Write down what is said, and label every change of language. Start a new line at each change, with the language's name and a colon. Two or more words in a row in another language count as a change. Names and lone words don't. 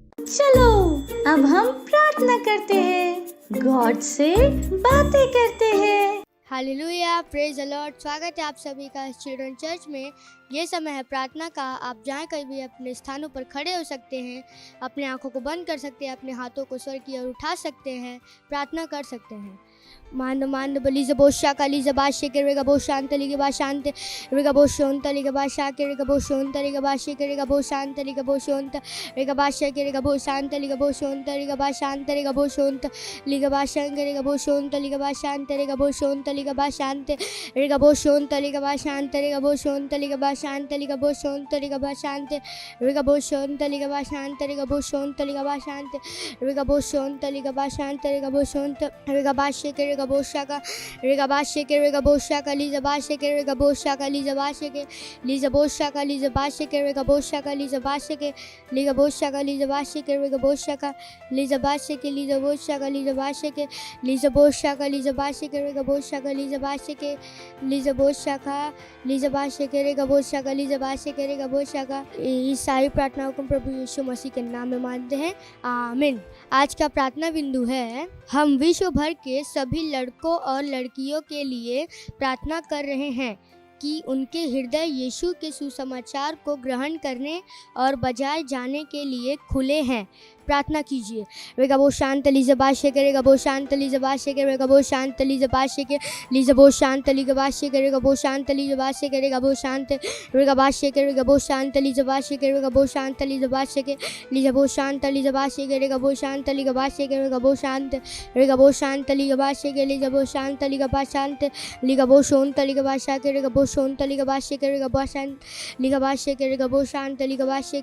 Hindi: चलो अब हम प्रार्थना करते हैं, गॉड से बातें करते हैं।
English: Hallelujah, praise the Lord.
Hindi: स्वागत है आप सभी का
English: children church
Hindi: में। ये समय है प्रार्थना का। आप जहाँ कहीं भी अपने स्थानों पर खड़े हो सकते हैं, अपने आंखों को बंद कर सकते हैं, अपने हाथों को स्वर की ओर उठा सकते हैं, प्रार्थना कर सकते हैं। मान बली जबो शाकाली जबा शेकेरेगा बो शांतली के बा शांत रेगा बो शोंतली के बा शाकेरेगा बो शोंतली के बा शेकेरेगा बो शांतली के बो शोंत रेगा बा शेकेरेगा बो शांतली के बो शोंतली के बा शांत रेगा बो शोंत लिगा बा शंकरेगा बो शोंतली के बा शांत रेगा बो शोंतली के बा शांत रेगा बो शोंतली के बा शांत रेगा बो शोंतली के बा शांतली के बो शोंतली के बा शांत रेगा बो शोंतली के बा शांत रेगा बो शोंतली के बा शांत रेगा बो शोंतली के बा शांत रेगा बो शोंत रेगा बा शेकेरेगा बोशाका रेगा बाशे के रेगा बोशाका लीजा बाशे के रेगा बोशाका लीजा बाशे के लीजा बोशाका लीजा बाशे के रेगा बोशाका लीजा बाशे के लीजा बोशाका लीजा बाशे के रेगा बोशाका लीजा बाशे के लीजा बोशाका लीजा बाशे के लीजा बोशाका लीजा बाशे के रेगा बोशाका लीजा बाशे के लीजा बोशाका लीजा बाशे के रेगा बोशाका लीजा बाशे के रेगा बोशाका। इस सारी प्रार्थनाओं को प्रभु यीशु मसीह के नाम में मानते हैं, आमीन। आज का प्रार्थना बिंदु है, हम विश्व भर के सभी लड़कों और लड़कियों के लिए प्रार्थना कर रहे हैं कि उनके हृदय यीशु के सुसमाचार को ग्रहण करने और बजाए जाने के लिए खुले हैं। प्रार्थना कीजिए। रेगा बो शांत लीजा बाशे के रेगा बो शांत लीजा बाशे के रेगा बो शांत लीजा बाशे के लीजा बो शांत लीजा बाशे के रेगा बो शांत लीजा बाशे के रेगा बो शांत रेगा बाशे के रेगा बो शांत लीजा बाशे के रेगा बो शांत लीजा बाशे के लीजा बो शांत लीजा बाशे के रेगा बो शांत लीजा बाशे के रेगा बो शांत रेगा बो शांत लीजा बाशे के लीजा बो शांत लीजा बा शांत लीगा बो शोंत लीगा बाशा के रेगा बो शोंत लीगा बाशे के रेगा बो शांत लीगा बाशे के रेगा बो शांत लीगा बाशे